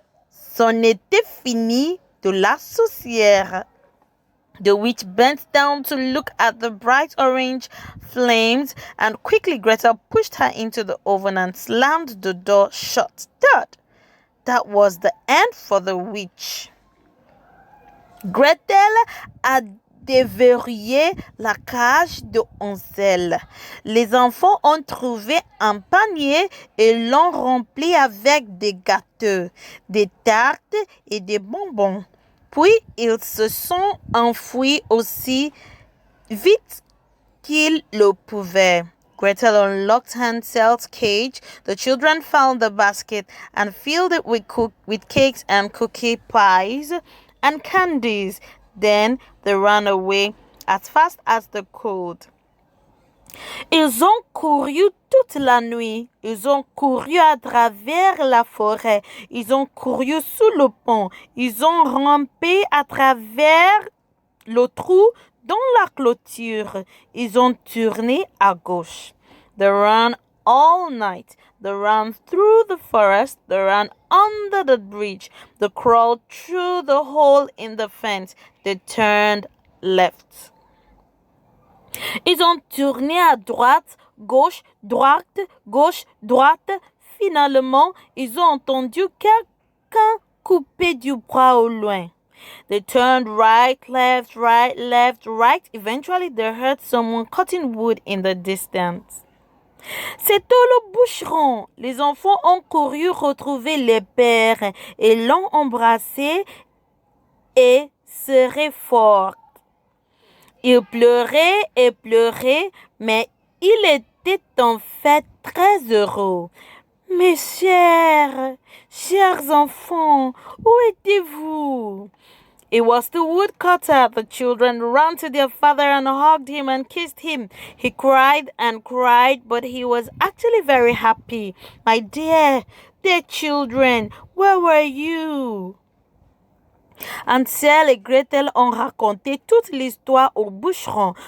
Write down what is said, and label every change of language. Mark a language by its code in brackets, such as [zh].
[fr] C'en était fini de la sorcière. [en] The witch bent down to look at the bright orange flames, and quickly Gretel pushed her into the oven and slammed the door shut. That was the end for the witch. [fr] Gretel a déverrouillé la cage de Hansel. Les enfants ont trouvé un panier et l'ont rempli avec des gâteaux, des tartes et des bonbons. Puis ils se sont enfuis aussi vite qu'ils le pouvaient. [en] Gretel unlocked Hansel's cage. The children found the basket and filled it with cakes and cookie pies and candies. Then they ran away as fast as they could. [fr] Ils ont couru toute la nuit. Ils ont couru à travers la forêt. Ils ont couru sous le pont. Ils ont rampé à travers le trou dans la clôture. Ils ont tourné à gauche. [en] They ran all night. They ran through the forest. They ran under the bridge. They crawled through the hole in the fence. They turned left. [fr] Ils ont tourné à droite, gauche, droite, gauche, droite. Finalement, ils ont entendu quelqu'un couper du bois au loin. [en] They turned right, left, right, left, right. Eventually, they heard someone cutting wood in the distance. [fr] C'était le bûcheron. Les enfants ont couru retrouver les pères et l'ont embrassé et serré fort. Il pleurait et pleurait, mais il était en fait très heureux. Mes chers enfants, où étiez-vous? [en] It was the woodcutter. The children ran to their father and hugged him and kissed him. He cried and cried, but he was actually very happy. My dear children, where were you? [fr] Hansel et Gretel ont raconté toute l'histoire au bûcheron.